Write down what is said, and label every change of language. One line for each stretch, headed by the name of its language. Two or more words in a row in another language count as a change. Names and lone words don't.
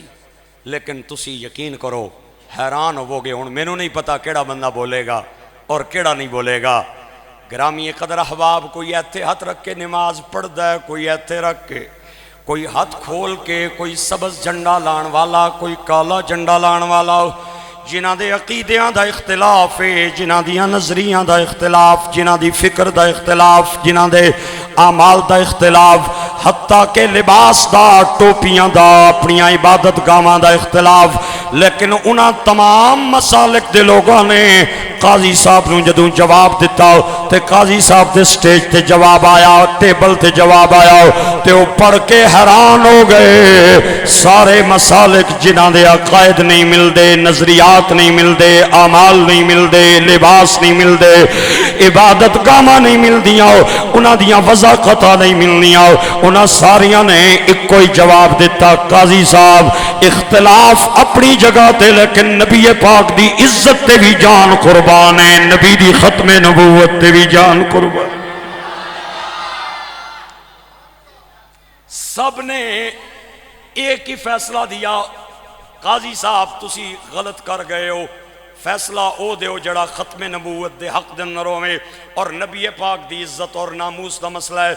Punjabi: لیکن تسی یقین کرو حیران ہوو گے، ہن مینوں نہیں پتا کیڑا بندہ بولے گا اور کیڑا نہیں بولے گا۔ گرامی قدر احباب، کوئی ایتھے ہاتھ رکھ کے نماز پڑھدا ہے، کوئی ایتھے رکھ کے، کوئی ہاتھ کھول کے، کوئی سبز جھنڈا لان والا، کوئی کالا جھنڈا لان والا، جنہاں دے عقیدیاں دا اختلاف ہے، جنہاں دیاں نظریاں دا اختلاف، جنہاں دی فکر دا اختلاف، جنہاں دے اعمال دا اختلاف، حتیٰ کہ لباس دا، ٹوپیاں دا، اپنی عبادت گاواں دا اختلاف، لیکن انہاں تمام مسالک دے لوگوں نے قاضی صاحب نوں جدوں جواب دیتا تے قاضی صاحب دے سٹیج تے جواب آیا، ٹیبل تے جواب آیا تے وہ پڑھ کے حیران ہو گئے۔ سارے مسالک جنہاں دے عقائد نہیں ملدے، نظریات نہیں ملدے، اعمال نہیں ملدے، لباس نہیں ملدے، عبادت گاواں نہیں ملدیاں، انہاں دیاں وضاحتاں نہیں ملنیاں، انہاں ساریاں نے ایک کوئی جواب دیتا، قاضی صاحب اختلاف اپنی جگہ تے لیکن نبی پاک دی عزت تے بھی جان قربان ہے، نبی دی ختم نبوت تے بھی جان قربان۔ سب نے ایک ہی فیصلہ دیا، قاضی صاحب تسی غلط کر گئے ہو، فیصلہ او دیو جڑا ختم نبوت دے حق دے اندر ہوئے، اور نبی پاک دی عزت اور ناموس دا مسئلہ ہے۔